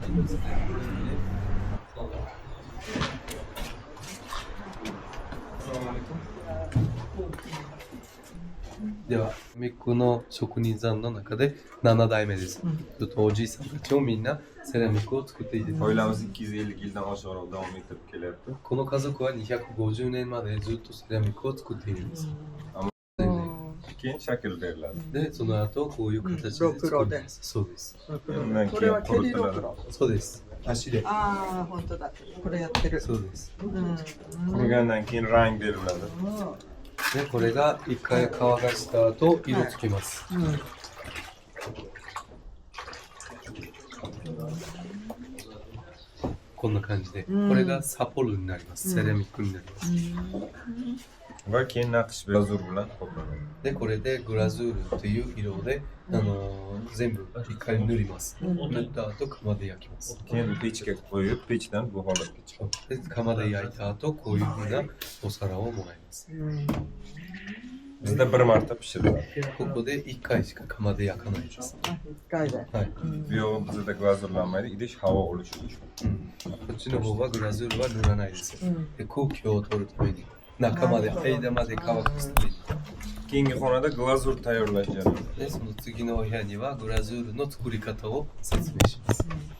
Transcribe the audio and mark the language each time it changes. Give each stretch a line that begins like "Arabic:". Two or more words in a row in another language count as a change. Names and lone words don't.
Japanese: では、めっ子の職人さんの中で7代目です。ちょっとおじいさんたちをみんなセラミックを作っていて、
Uzbek: Oilamiz 250 yildan oshiqroq davom etib kelyapti.
Japanese: この家族は250年までずっとセラミックを作っているんです。
Uzbek: Keyin shakl beriladi.
Japanese: で、その後こういう形で作ります。そうです。
Uzbek: Undan
Japanese: これは
Uzbek: keyin
Japanese: 蹴りろ
Uzbek: quritiladi.
Japanese: くろ。そうです。足で。ああ、本当だ。これやってる。そうです。
Uzbek: Qurigandan keyin rang beriladi.
Japanese: で、これが一回乾かした後、色つきます。こんな感じで。これがサポルになります。セラミックになります。
Uzbek: Va keyin naqsh glazur bilan qoplanadi.
Japanese: で、これでグラズールという色で、全部一回塗ります。塗った後、窯で焼きます。
Uzbek: Keyin pechga qo'yib, pechdan bu holatga chiqadi.
Japanese: で、窯で焼いた後、こういうふうなお皿をもらいます。
Uzbek: Bizda bir marta pishiriladi.
Japanese: ここで1回しか窯で焼かないです。一回で。はい。
Uzbek: Bu yog'i bizda glazurlanmaydi, idish havo olishi uchun.
Japanese: こっちの方はグラズールは塗らないです。で、空気を取るために、中まで、間まで乾かすために。
Uzbek: Keyingi xonada glazur tayyorlash jarayoni.
Japanese: で、その次のお部屋にはグラズールの作り方を説明します。